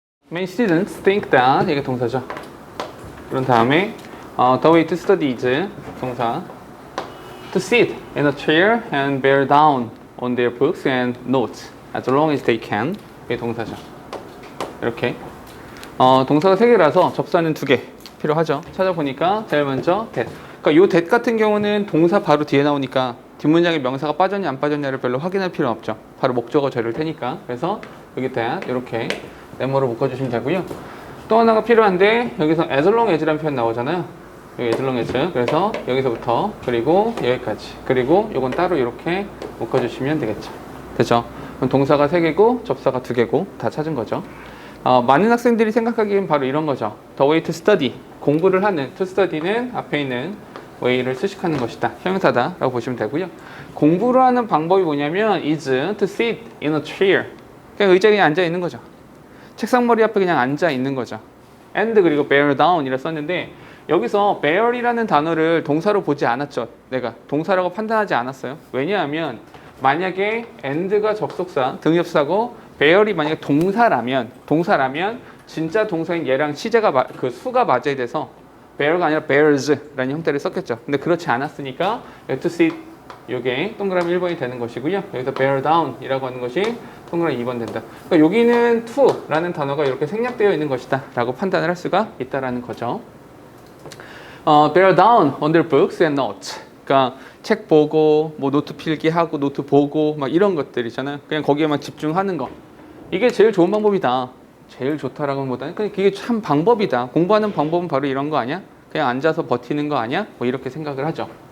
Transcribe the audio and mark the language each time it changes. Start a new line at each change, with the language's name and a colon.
English: Many students think that
Korean: 이게 동사죠. 그런 다음에
English: the way to study is 동사. To sit in a chair and bear down on their books and notes as long as they can.
Korean: 이게 동사죠. 이렇게 동사가 3개라서 접사는 2개 필요하죠. 찾아보니까 제일 먼저 that. 그러니까 요 that 같은 경우는 동사 바로 뒤에 나오니까 뒷문장에 명사가 빠졌냐 안 빠졌냐를 별로 확인할 필요 없죠. 바로 목적어 절일 테니까. 그래서 여기 that 이렇게 네모로 묶어주시면 되고요. 또 하나가 필요한데 여기서 as long as라는 표현 나오잖아요. 여기 as long as. 그래서 여기서부터 그리고 여기까지. 그리고 요건 따로 이렇게 묶어주시면 되겠죠. 됐죠? 그럼 동사가 3개고 접사가 2개고 다 찾은 거죠. 많은 학생들이 생각하기엔 바로 이런 거죠.
English: The way to study.
Korean: 공부를 하는 to study는 앞에 있는 way를 수식하는 것이다. 형용사다 라고 보시면 되고요. 공부를 하는 방법이 뭐냐면
English: is to sit in a chair.
Korean: 그냥 의자에 그냥 앉아 있는 거죠. 책상머리 앞에 그냥 앉아 있는 거죠. and 그리고
English: bear down
Korean: 이라 썼는데 여기서 bear이라는 단어를 동사로 보지 않았죠. 내가 동사라고 판단하지 않았어요. 왜냐하면 만약에 and가 접속사, 등접사고 bear이 만약에 동사라면 진짜 동사인 얘랑 시제가 그 수가 맞아야 돼서 bear가 아니라 bears라는 형태를 썼겠죠. 근데 그렇지 않았으니까 to sit 이게 동그라미 1번이 되는 것이고요. 여기서 bear down 이라고 하는 것이 동그라미 2번 된다. 그러니까 여기는 to라는 단어가 이렇게 생략되어 있는 것이다 라고 판단을 할 수가 있다라는 거죠.
English: bear down on their books and notes.
Korean: 그러니까 책 보고 뭐 노트 필기하고 노트 보고 막 이런 것들이잖아요. 그냥 거기에만 집중하는 거. 이게 제일 좋은 방법이다. 제일 좋다라고는 보다는 그냥 그게 참 방법이다. 공부하는 방법은 바로 이런 거 아니야? 그냥 앉아서 버티는 거 아니야? 뭐 이렇게 생각을 하죠.